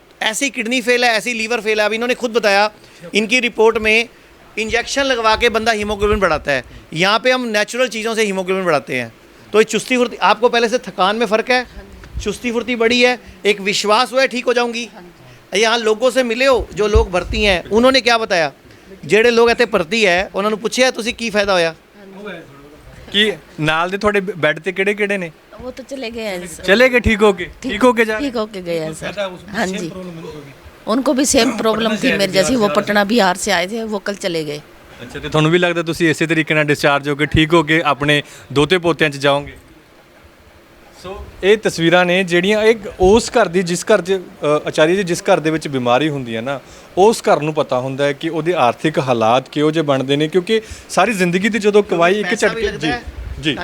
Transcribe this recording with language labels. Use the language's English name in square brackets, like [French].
[Hindi] ऐसी kidney fail है, ऐसी लीवर फेल है। अब इन्होंने खुद बताया इनकी रिपोर्ट में इंजेक्शन लगवा के बंदा हीमोग्लोबिन बढ़ाता है, यहाँ पे हम नेचुरल चीज़ों से हीमोग्लोबिन बढ़ाते हैं। तो ये चुस्ती फुर्ती, आपको पहले से थकान में फ़र्क है, चुस्ती फुर्ती बढ़ी है, एक विश्वास हुआ है ठीक हो जाऊँगी। यहाँ लोगों से मिले हो जो लोग भर्ती हैं, उन्होंने क्या बताया, [Punjabi] ਜਿਹੜੇ ਲੋਕ ਇੱਥੇ ਭਰਤੀ ਹੈ ਉਹਨਾਂ ਨੂੰ ਪੁੱਛਿਆ ਤੁਸੀਂ ਕੀ ਫਾਇਦਾ ਹੋਇਆ? ਕੀ ਨਾਲ ਦੇ ਤੁਹਾਡੇ ਬੈੱਡ ਤੇ ਕਿਹੜੇ ਕਿਹੜੇ ਨੇ? [Hindi] वो तो चले गए हैं सर। [Punjabi] ਚਲੇ ਗਏ ਠੀਕ ਹੋ ਕੇ? ਠੀਕ ਹੋ ਕੇ ਜਾ? [Hindi] ठीक होके गए हैं सर। हाँ जी, उनको भी सेम प्रॉब्लम थी मेरे जैसी, वो पटना बिहार से आए थे, वो कल चले गए। [Punjabi] ਅੱਛਾ, ਤੇ ਤੁਹਾਨੂੰ ਵੀ ਲੱਗਦਾ ਤੁਸੀਂ ਇਸੇ ਤਰੀਕੇ ਨਾਲ ਡਿਸਚਾਰਜ ਹੋ ਕੇ ਠੀਕ ਹੋ ਕੇ ਆਪਣੇ ਦੋਤੇ ਪੋਤਿਆਂ 'ਚ ਜਾਓਗੇ? ਸੋ ਇਹ ਤਸਵੀਰਾਂ ਨੇ ਜਿਹੜੀਆਂ ਇੱਕ ਉਸ ਘਰ ਦੀ, ਜਿਸ ਘਰ 'ਚ ਆਚਾਰੀ ਜੀ ਜਿਸ ਘਰ ਦੇ ਵਿੱਚ ਬਿਮਾਰੀ ਹੁੰਦੀ ਹੈ ਨਾ, ਉਸ ਘਰ ਨੂੰ ਪਤਾ ਹੁੰਦਾ ਹੈ ਕਿ ਉਹਦੇ ਆਰਥਿਕ ਹਾਲਾਤ ਕਿਹੋ ਜਿਹੇ ਬਣਦੇ ਨੇ, ਕਿਉਂਕਿ ਸਾਰੀ ਜ਼ਿੰਦਗੀ ਦੀ ਜਦੋਂ ਕਮਾਈ ਇੱਕ ਝਟਕੇ ਜੀ